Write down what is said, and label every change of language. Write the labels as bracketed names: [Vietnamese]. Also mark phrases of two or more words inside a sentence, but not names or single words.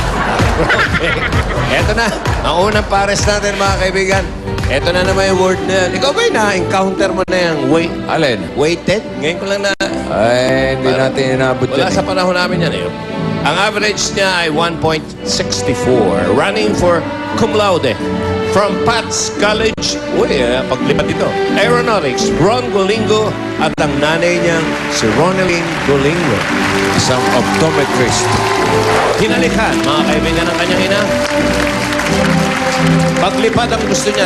[Filipino] Eto na, ang unang pares natin mga kaibigan. Eto na naman yung word na yan. Ikaw ba na-encounter mo na yung Alin? weighted? Ngayon ko lang na... Ay, hindi natin inabot Wala yan. sa panahon namin yan eh. Ang average niya ay 1.64. [English] Running for [Latin] cum laude. [English] From Pats College. [Filipino] Paglipat ito. Aeronautics, Ron Golingo. At ang nanay niya, si Ronaldine Golingo. Isang optometrist. Hinalikan, mga kaibigan ng kanyang ina. Paglipad ang gusto niya.